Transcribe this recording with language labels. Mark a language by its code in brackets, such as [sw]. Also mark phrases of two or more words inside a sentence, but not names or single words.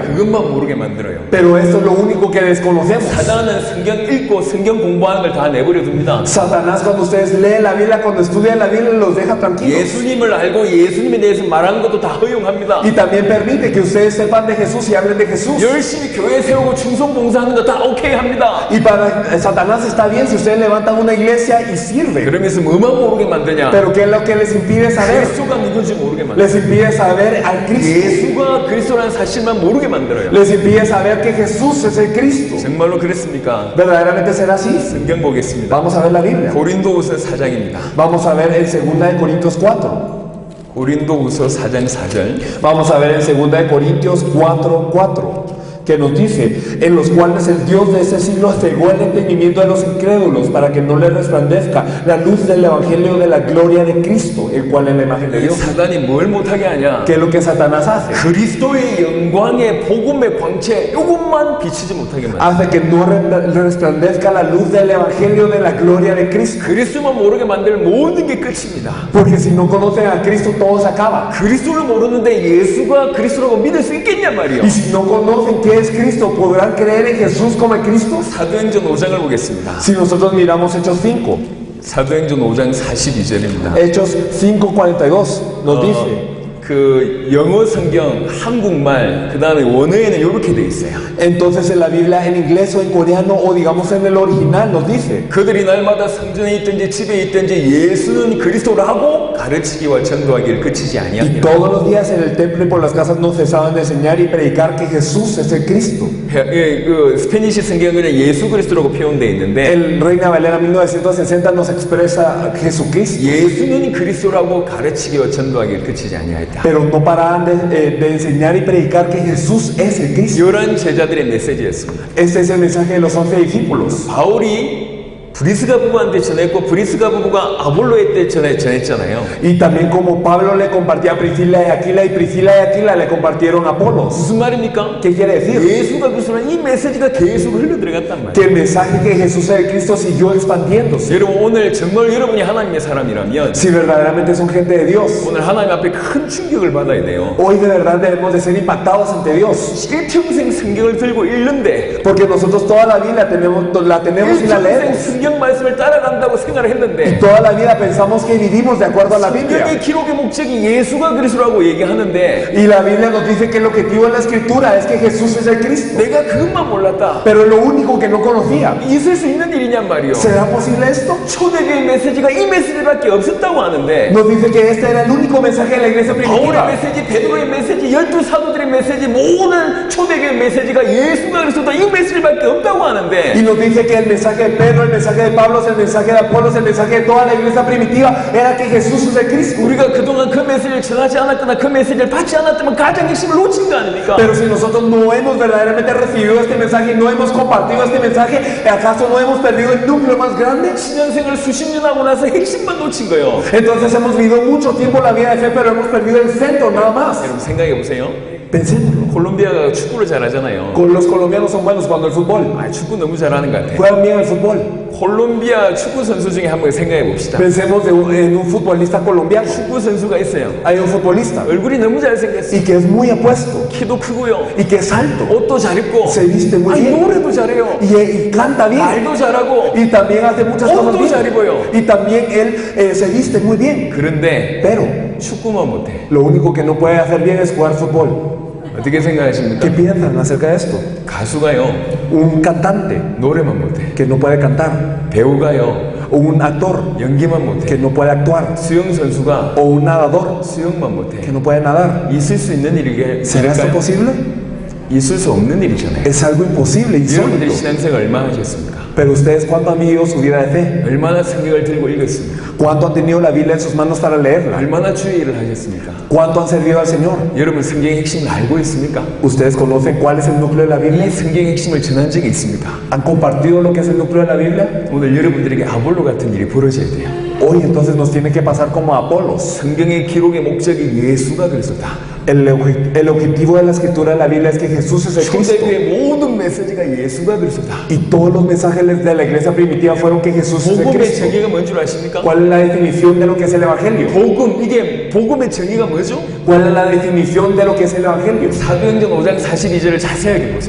[ko] 그것만 모르게 만들어요. [es] Pero esto es lo único que desconocemos. [ko] 사단은 성경 읽고 성경 공부하는 걸 다 내버려 둡니다. [es] Satanás, cuando ustedes leen la Biblia, cuando estudian la Biblia, los deja tranquilos. [ko] 예수님을 알고 예수님에 대해서 말하는 것도 다 허용합니다. [es] Y también permite que ustedes sepan de Jesús y hablen de Jesús. [ko] 열심히 교회 세우고 충성 봉사하는 거 다 오케이 합니다. [es] Y para Satanás está bien si ustedes levantan una iglesia y sirven. [ko] 그러면서 뭐만 모르게 만드냐? [es] Pero ¿qué es lo que les impide saber? [ko] 그리스도가 누군지 모르게 만들어요. [es] Les impide saber al Cristo. [ko] 예수가 그리스도라는 사실만 모르게 만들어요. [es] Les impide saber que Jesús es el Cristo. [ko] 정말로 그랬습니까? [es] ¿Verdaderamente será así? [ko] 성경 보겠습니다. [es] Vamos a ver la Biblia. [ko] 고린도후서 4장입니다. [es] Vamos a ver en 2 Corintios 4. [ko] 고린도후서 4장 4절. [es] Vamos a ver en 2 Corintios 4:4, que nos dice, en los cuales el Dios de ese siglo cegó el entendimiento de los incrédulos para que no les resplandezca la luz del evangelio de la gloria de Cristo, el cual es la imagen de Dios. [ko] 사단이 뭘 못하게 하냐? [es] ¿Qué es lo que Satanás hace? [ko] 그리스도의 영광의 복음의 광채 이것만 비치지 못하게 만들어요. [es] Hace que no resplandezca la luz del evangelio de la gloria de Cristo. [ko] 그리스도만 모르게 만들 모든 게 끝입니다. [es] Porque si no conocen a Cristo, todo se acaba. [ko] 그리스도를 모르는데 예수가 그리스도라고 믿을 수 있겠냐 말이요. [es] Y si no conocen qué es Cristo, ¿podrán creer en Jesús como el Cristo? [ko] 사도행전 5장을 보겠습니다. [es] Si nosotros miramos Hechos 5, [ko] 사도행전 5장 42절입니다. [es] Hechos 5:42 nos dice, [ko] 그 영어 성경 한국말 그 다음에 원어에는 이렇게 돼 있어요. [es] entonces en la Biblia en inglés o en coreano o digamos en el original nos dice, [ko] 그들이 날마다 성전에 있든지 집에 있든지 예수는 그리스도라고 가르치기와 전도하기를 그치지 [es] y [ko] 아니하니라. [es] todos los días en el templo y por las casas no cesaban de enseñar y predicar que Jesús es el Cristo. [ko] 그 스페니시 성경에는 예수 그리스도라고 표현되어 있는데 [es] El Reina Valera 1960 nos expresa Jesucristo, [ko] 예수는 그리스도라고 가르치기와 전도하기를 그치지 아니하였다. [es] pero no paraban de enseñar y predicar que Jesús es el Cristo. [ko] 이런 제자들의 메시지였습니다. [es] Este es el mensaje de los 11 discípulos. [ko] 바울이 브리스가 부부한테 전했고 브리스가 부부가 아볼로에 전했잖아요. [es] Y también como Pablo le compartía a Priscila y Aquila y Priscila y Aquila le compartieron a Apolos. [ko] 무슨 말입니까? [es] ¿Qué quiere decir? [ko] 예수가 그리스도라는 이 메시지가 계속 흘러들어갔단 말이에요. [es] Que el mensaje que Jesús es el Cristo siguió expandiéndose. [ko] 여러분 오늘 정말 여러분이 하나님의 사람이라면 [es] Si verdaderamente son gente de Dios, [ko] 오늘 하나님 앞에 큰 충격을 받아야 돼요. [es] hoy de verdad debemos de ser impactados ante Dios. [ko] 일평생 성경을 들고 읽는데 [es] Porque nosotros toda la vida la tenemos y la [ko] 일평생 [es] leemos. [ko] 성경 말씀을 따라간다고 생각을 [es] Y [ko] 했는데 [es] toda la vida pensamos que vivimos de acuerdo a la Biblia. [ko] 성경의 기록의 목적이 예수가 그리스도라고 얘기하는데 [es] Y la Biblia nos dice que el objetivo de la escritura es que Jesús es el Cristo. [ko] 내가 그것만 몰랐다. [es] Pero lo único que no conocía. [ko] 있을 수 있는 일이냔 말이요. [es] ¿Será posible esto? [ko] 초대교회 메시지가 이 메시지밖에 없었다고 하는데 [es] Nos dice que este era el único mensaje de la iglesia [ko] 바울의 [es] primitiva. [ko] 메시지, 베드로의 메시지, 12사도들의 메시지, 모든 초대교회 메시지가 예수가 그리스도다 이 메시지밖에 없다고 [es] Y [ko] 하는데 [es] nos dice que el mensaje de Pedro, el mensaje de Pablo, el mensaje de Apolos, el mensaje de toda la iglesia primitiva era que Jesús es el Cristo. [ko] 우리가 그동안 그 메시지를 전하지 않았거나 그 메시지를 받지 않았다면 가장 핵심을 놓친 거 아닙니까? [es] Pero si nosotros no hemos verdaderamente recibido este mensaje y no hemos compartido este mensaje, ¿acaso no hemos perdido el núcleo más grande? [ko] 신년생을 수십 년 하고 나서 핵심만 놓친 거예요. [es] Entonces hemos vivido mucho tiempo la vida de fe, pero hemos perdido el centro nada más. [ko] 여러분 생각해 보세요. [es] Pensémoslo. [ko] 콜롬비아가 축구를 잘하잖아요. [es] Los colombianos son buenos jugando el fútbol. [ko] 아, 축구 너무 잘하는 것 같아요. [es] Juegan bien el fútbol. [ko] 콜롬비아 축구 선수 중에 한 번 생각해 봅시다. [es] Pensemos en un futbolista colombiano. [ko] 축구 선수가 있어요. [es] Hay un futbolista [ko] 얼굴이 너무 잘생겼어요. [es] y que es muy apuesto [ko] 키도 크고요. [es] y que es alto [ko] 옷도 잘 입고. [es] Se viste muy [ko] 아니, [es] bien. [ko] 노래도 잘해요. [es] y canta bien [ko] 말도 잘하고. [es] y también hace muchas cosas [ko] 옷도 잘 [es] bien. [ko] 입어요. [es] Y también él se viste muy bien. [ko] 그런데 [es] Pero [ko] 축구만 못해. [es] lo único que no puede hacer bien es jugar fútbol. [ko] 어떻게 생각하십니까? [es] ¿Qué piensan acerca de esto? [ko] 가수가요. [es] Un cantante [ko] 노래만 못해. [es] que no puede cantar, [ko] 배우가요. [es] o un actor [ko] 연기만 못해. [es] que no puede actuar, [ko] 수영 선수가 [es] o un nadador [ko] 수영만 못해. [es] que no puede nadar. [ko] 있을 수 있는 일이게 [es] ¿Será esto posible? [ko] 있을 수 없는 일이잖아요. [es] Es algo imposible, [ko] 여러분들이 [es] insólito. [ko] 신앙생활 얼마나 하셨습니까? [es] Pero ustedes, ¿cuánto han vivido su vida de fe? [ko] 얼마나 성경을 들고 읽었습니까? [es] ¿Cuánto han tenido la Biblia en sus manos para leerla? [ko] 얼마나 주의 일을 하셨습니까? [es] ¿Cuánto han servido al Señor? [ko] 여러분 성경의 핵심을 알고 있습니까? [es] ¿Ustedes conocen cuál es el núcleo de la Biblia? [ko] 이 성경의 핵심을 전한 적이 있습니까? [es] ¿Han compartido lo que es el núcleo de la Biblia? [ko] 오늘 여러분들에게 아볼로 같은 일이 벌어져야 돼요. [es] Hoy entonces nos tiene que pasar como a Apolos. [ko] 성경의 기록의 목적이 예수가 그리스도다. [es] El objetivo de la escritura de la Biblia es que Jesús es el Cristo. [ko] 초대교회 모든 메시지가 예수가 그리스도다. [es] Y todos los mensajes de la iglesia primitiva fueron que Jesús es el [ko] 복음의 [es] Cristo. [ko] 정의가 뭔 줄 아십니까? [es] ¿Cuál es la definición de lo que es el Evangelio? [ko] 복음, 이게 복음의 정의가 뭐죠? [es] ¿Cuál es la definición de lo que es el Evangelio? [ko] 사도행전 5장 42절을 자세하게 보세요.